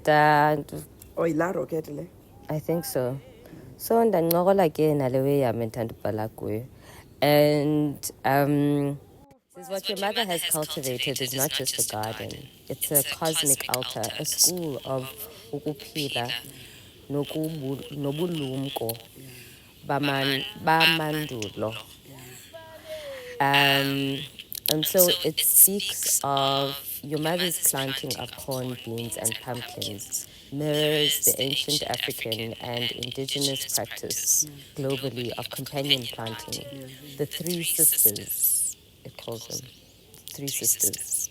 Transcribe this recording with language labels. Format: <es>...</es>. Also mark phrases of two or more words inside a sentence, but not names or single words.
<xh>Ila rocket le.</xh> <en>I think so.</en> <xh>So ndancokola ke nale way yam endandibhala kuyo.</xh> <en>And this is what your mother has cultivated is not just a garden. It's a cosmic altar, a school of</en> <xh>ukuphila nobulumko bamandulo.</xh> <en>And so it speaks of your mother's planting of corn, beans, and pumpkins, mirrors the ancient African and indigenous practice globally of companion planting. The three sisters, it calls them, three sisters.</en>